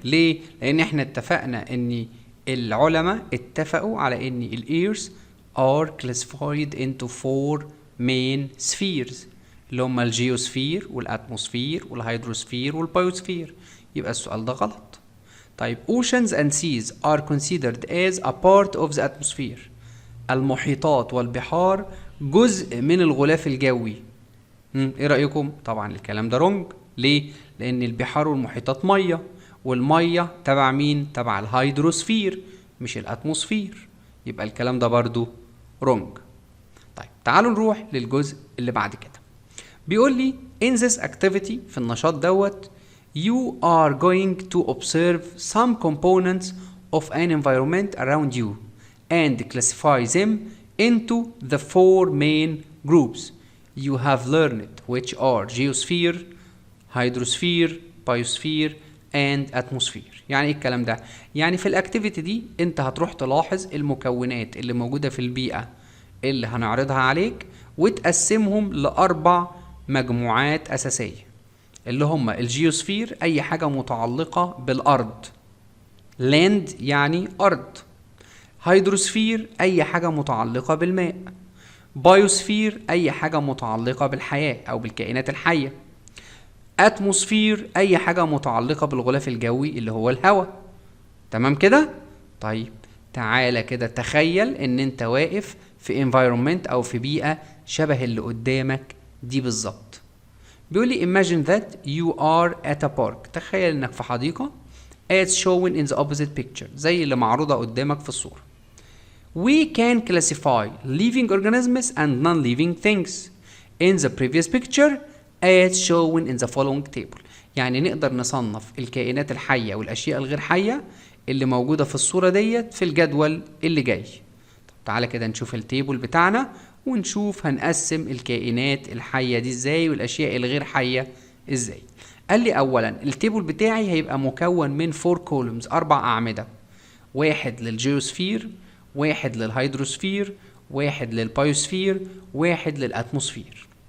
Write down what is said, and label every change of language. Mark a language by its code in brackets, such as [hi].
[ar] ليه؟ لان احنا اتفقنا ان العلماء اتفقوا على ان الايرز [en] are classified into 4 main spheres [ar] اللي هم الجيوسفير والاتموسفير والهيدروسفير والبايوسفير. يبقى السؤال ده غلط. طيب [en] oceans and seas are considered as a part of the atmosphere. [ar] المحيطات والبحار جزء من الغلاف الجوي. ايه رأيكم؟ طبعا الكلام ده رونج. ليه؟ لان البحار والمحيطات ميه، والميه تبع مين؟ تبع الهيدروسفير مش الاتموسفير. يبقى الكلام ده برضو رونج. طيب تعالوا نروح للجزء اللي بعد كده. بيقول لي [en] in this activity، [ar] في النشاط دوت [en] you are going to observe some components of an environment around you and classify them into the 4 main groups you have learned, which are geosphere, hydrosphere, biosphere and atmosphere. [ar] يعني ايه الكلام ده؟ يعني في الاكتيفيتي دي انت هتروح تلاحظ المكونات اللي موجودة في البيئة اللي هنعرضها عليك وتقسمهم لأربع مجموعات أساسية، اللي هم الجيوسفير أي حاجة متعلقة بالأرض، لاند يعني أرض، هيدروسفير أي حاجة متعلقة بالماء، بايوسفير أي حاجة متعلقة بالحياة أو بالكائنات الحية، اتموسفير أي حاجة متعلقة بالغلاف الجوي اللي هو الهواء. تمام كده؟ طيب تعالى كده تخيل إن أنت واقف في environment أو في بيئة شبه اللي قدامك دي بالظبط. بيقولي [en] imagine that you are at a park. [ar] تخيل إنك في حديقة [en] as shown in the opposite picture، [ar] زي اللي معروضة قدامك في الصورة. [en] We can classify living organisms and non-living things in the previous picture as shown in the following table. [ar] يعني نقدر نصنف الكائنات الحية والأشياء الغير حية اللي موجودة في الصورة ديت في الجدول اللي جاي. طب تعالى كده نشوف التيبل بتاعنا ونشوف هنقسم الكائنات الحية دي ازاي والأشياء الغير حية ازاي. قال لي أولا التيبل بتاعي هيبقى مكون من 4 columns، 4 أعمدة، واحد للجيوسفير، واحد للهيدروسفير، واحد للبايوسفير، واحد للاتموسفير.